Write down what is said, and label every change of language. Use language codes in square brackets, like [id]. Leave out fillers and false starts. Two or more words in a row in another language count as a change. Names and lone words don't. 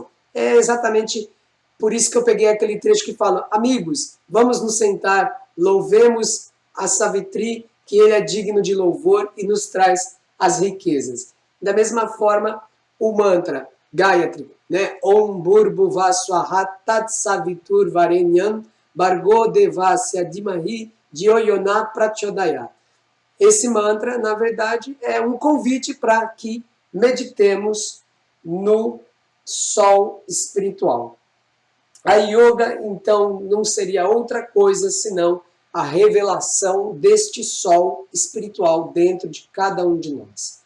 [pt] É exatamente por isso que eu peguei aquele trecho que fala: amigos, vamos nos sentar, louvemos a Savitri, que ele é digno de louvor e nos traz as riquezas. Da mesma forma, o mantra Gayatri, né? [sa] Om Bhurbhuva Swaha Tat Savitur Varenyam Bhargo Devasya Dhimahi Dhyo Yona Prachodayat. [pt] Esse mantra, na verdade, é um convite para que meditemos no sol espiritual. A yoga, então, não seria outra coisa senão a revelação deste sol espiritual dentro de cada um de nós.